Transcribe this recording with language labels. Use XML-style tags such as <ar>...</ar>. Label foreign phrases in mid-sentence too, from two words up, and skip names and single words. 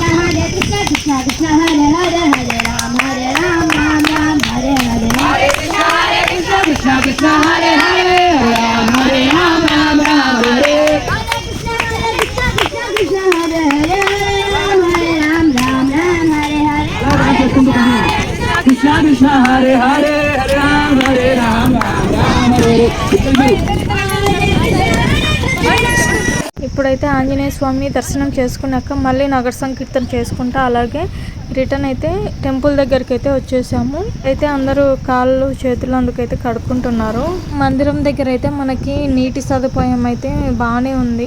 <sa>Krishna Krishna Hare Hare Hare Ram Ram Ram Hare Hare Hare Krishna Krishna Krishna Hare Hare Hare Ram Ram Ram Hare Hare Krishna Krishna Krishna Hare Hare Hare Ram Ram Hare Hare Krishna Krishna Hare Hare Hare Ram Hare Ram Ram Hare Hare.</sa> <te>ఇప్పుడైతే ఆంజనేయ స్వామిని దర్శనం చేసుకున్నాక మళ్ళీ నగర సంకీర్తన చేసుకుంటా అలాగే రిటర్న్ అయితే టెంపుల్ దగ్గరికి అయితే వచ్చేసాము. అయితే అందరూ కాళ్ళు చేతులు అందుకైతే కడుక్కుంటున్నారు. మందిరం దగ్గర అయితే మనకి నీటి సదుపాయం అయితే బాగానే ఉంది.</te>